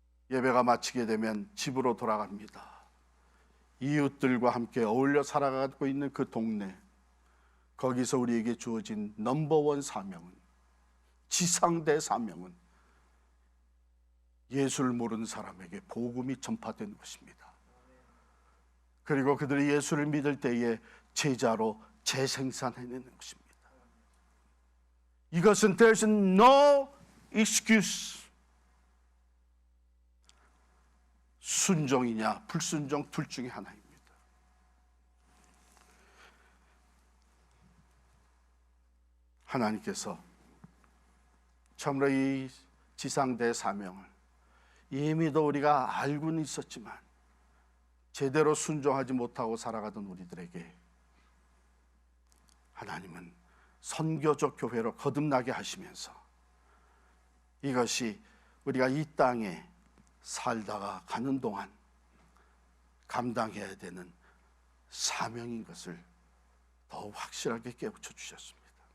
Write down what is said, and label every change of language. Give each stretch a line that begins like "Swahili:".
Korean: 예배가 마치게 되면 집으로 돌아갑니다. 이웃들과 함께 어울려 살아가고 있는 그 동네, 거기서 우리에게 주어진 넘버원 사명은, 지상대 사명은 예수를 모르는 사람에게 복음이 전파되는 것입니다. 그리고 그들이 예수를 믿을 때에 제자로 재생산해내는 것입니다. 이것은
English: there's no excuse.
Korean: 순종이냐 불순종 둘 중에 하나입니다. 하나님께서 참으로 이 지상대 사명을 이미도 우리가 알고는 있었지만 제대로 순종하지 못하고 살아가던 우리들에게 하나님은 선교적 교회로 거듭나게 하시면서 이것이 우리가 이 땅에 살다가 가는 동안 감당해야 되는 사명인 것을 더 확실하게 깨우쳐 주셨습니다.